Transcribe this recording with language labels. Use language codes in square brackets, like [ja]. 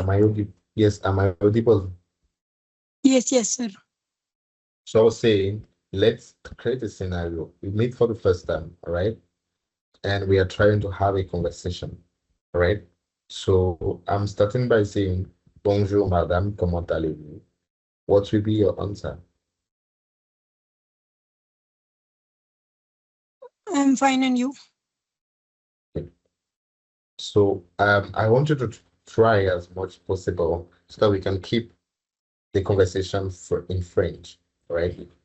[en] am I audible? Yes, am I audible? Yes, yes, sir. So I was saying, let's create a scenario. We meet for the first time, all right? And we are trying to have a conversation, all right? So I'm starting by saying, [fr] Bonjour, madame, comment allez-vous? [en] What will be your answer? I'm fine, and you? Okay. So I want you to try as much possible so that we can keep the conversation for in French, right?